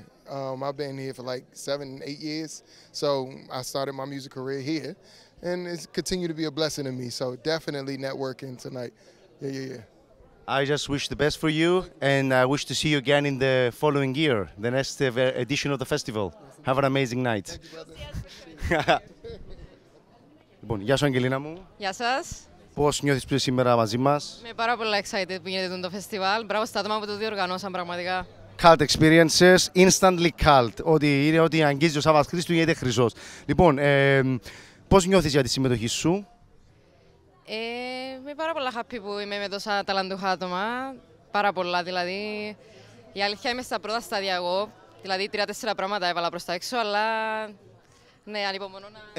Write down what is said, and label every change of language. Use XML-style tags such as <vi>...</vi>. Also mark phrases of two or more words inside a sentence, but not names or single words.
<en>I've been here for like 7-8 years, so I started my music career here, and it's continued to be a blessing to me. So definitely networking tonight. Yeah. I just wish the best for you, and I wish to see you again in the following year, the next edition of the festival. Have an amazing night.</en> <el>Λοιπόν, γεια σου Αγγελίνα μου. Γεια σας. Πώς νιώθεις που είσαι σήμερα μαζί μας? Είμαι πάρα πολύ excited που γίνεται το φεστιβάλ. Μπράβο στα άτομα που το διοργανώσαν πραγματικά.</el> <en>Cult experiences, instantly cult.</en> <el>Ότι αγγίζει ο Σάββας Χρήστου γίνεται χρυσός. Λοιπόν, πώς νιώθεις για τη συμμετοχή σου? Είμαι πάρα πολλά happy που είμαι με τόσα ταλαντούχα άτομα. Πάρα πολλά, δηλαδή. Η αλήθεια είμαι στα πρώτα στάδια εγώ. Δηλαδή 3-4 πράγματα έβαλα προς τα έξω, αλλά ναι, ανυπομονώ να...</el>